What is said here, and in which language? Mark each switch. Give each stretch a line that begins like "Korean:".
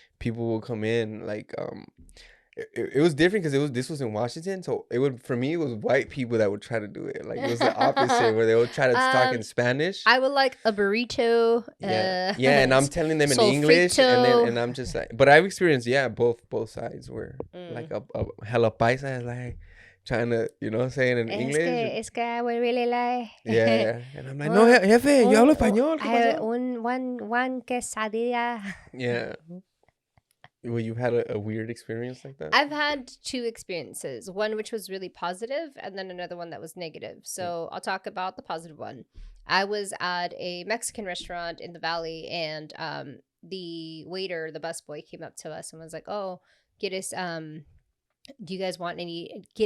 English: people will come in like it was different because this was in Washington, so it was white people that would try to do it. Like it was the opposite where they would try to talk in Spanish. I would like a burrito. Yeah, and I'm telling them in English, and I'm just like, but I've experienced both sides where like a hella paisa is like trying to, say it in English.
Spanish: Es que
English: I would really like. Yeah. And I'm like,
Spanish: no, jefe, yo hablo español.
English: One quesadilla. Yeah. Well, you had a weird experience like that? I've had two experiences. One which was really positive, and then another one that was negative. So I'll talk about the positive one. I was at a Mexican restaurant in the Valley, and the waiter, the busboy, came up to us and was like, "Oh,
Spanish: ¿quieres
English: do you guys want any?